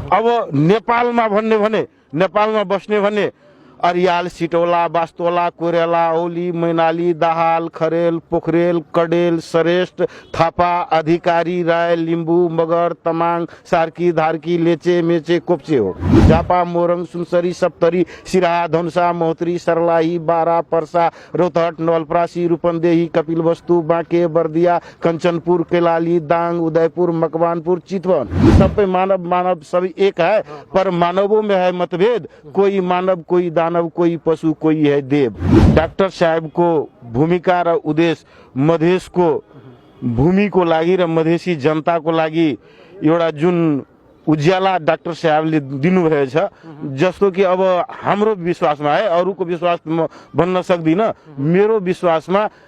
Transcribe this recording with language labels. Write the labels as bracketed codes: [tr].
[ne] अब नेपालमा भन्ने भने नेपालमा बस्ने भने अरियाल सिटौला बास्तोला कोरेला औली मैनाली दाहाल खरेल पोखरेल कडेल श्रेष्ठ थापा अधिकारी राय लिम्बू मगर तमाङ सार्की धार्की लेचे मेचे कोप्चे हो। झापा मोरङ सुनसरी सप्तरी सिराहा धनुषा महोत्तरी सर्लाही बारा पर्सा रौतहट नवलपरासी रूपन्देही कपिलवस्तु बाँके बर्दिया कंचनपुर कैलाली दाङ उदयपुर मकवानपुर चितवन सबै मानव [hi] सभी एक है पर मानवों में है मतभेद कोई मानव कोई दानव कोई पशु कोई है देव। [ne] डाक्टर साहब को भूमिका र उद्देश्य मधेस को भूमि को लागि र मधेसी जनता को लागि एउटा जुन उज्याला डाक्टर साहबले दिनुभएको छ जस्तो कि अब हाम्रो विश्वासमा है अरूको विश्वास म भन्न सक्दिन मेरो विश्वासमा